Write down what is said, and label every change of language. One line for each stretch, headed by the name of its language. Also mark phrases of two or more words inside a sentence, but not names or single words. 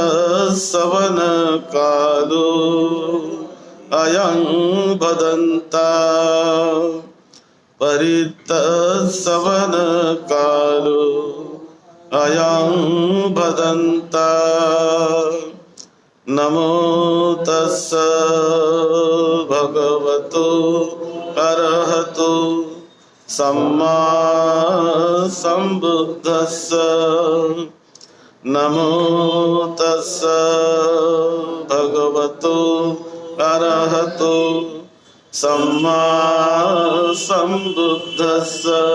Pali: सवनकालो अयं वदन्ता परित सवनकालो अयं वदन्ता नमो तस्स भगवतो अरहतो सम्मा सम्बुद्धस्स नमो तस्स भगवतो अरहतो सम्मा सम्बुद्धस्स